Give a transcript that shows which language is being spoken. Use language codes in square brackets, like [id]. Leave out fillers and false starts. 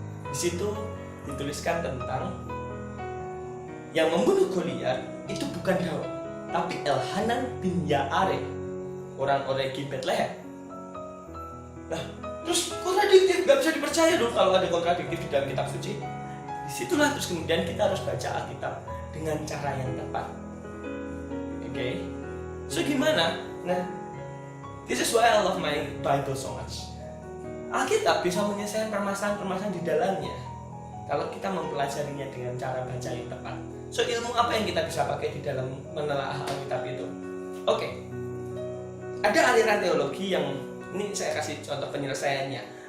[id] Di situ dituliskan tentang yang membunuh Goliat itu bukan Daud, tapi Elhanan bin Yaareh, orang Oregi Bethlehem. Nah, terus kontradiktif, nggak bisa dipercaya dong kalau ada kontradiktif di dalam kitab suci. Disitulah terus kemudian kita harus baca Alkitab dengan cara yang tepat. Oke, so gimana? [en] Nah, this is why I love my Bible so much. [id] Alkitab bisa menyelesaikan permasalahan-permasalahan di dalamnya kalau kita mempelajarinya dengan cara baca yang tepat. So, ilmu apa yang kita bisa pakai di dalam menelaah Alkitab itu? Oke, ada aliran teologi yang, ini saya kasih contoh penyelesaiannya.